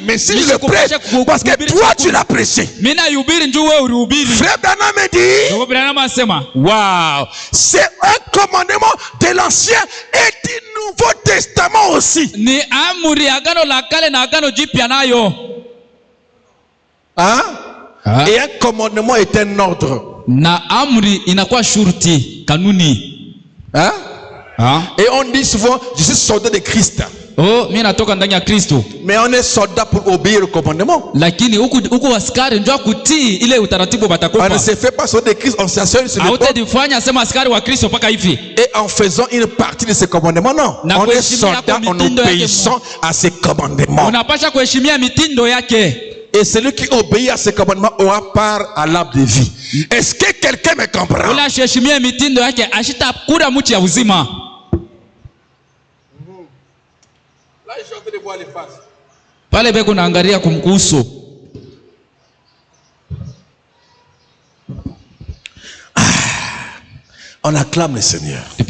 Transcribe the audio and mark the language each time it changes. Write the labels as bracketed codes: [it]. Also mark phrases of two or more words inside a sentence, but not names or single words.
[fr] Mais si je le prêche, parce que toi tu l'as prêché. Frère Branham me dit, waouh, c'est un commandement de l'Ancien et du Nouveau Testament aussi. Hein? Et un commandement est un ordre. [sw] Na amri inakuwa shurti kanuni. [fr] Hein? Et on dit souvent, je suis soldat de Christ. [sw] Mimi natoka ndani ya Kristo. [fr] Mais on est soldat pour obéir au commandement. [sw] Lakini huku askari ndio kutii ile utaratibu batakupa. [fr] On ne se fait pas soldat de Christ, on s'assure sur le peuple. [sw] Hautadifanya sema askari wa Kristo paka hivi. [fr] Et en faisant une partie de ces commandements, non. On est soldat en obéissant à ces commandements. [sw] Unapasha kuheshimia mitindo yake. [fr] Et celui qui obéit à ces commandements aura part à l'arbre de vie. Est-ce que quelqu'un me comprend? Là, je suis en train de voir les faces. On acclame le Seigneur.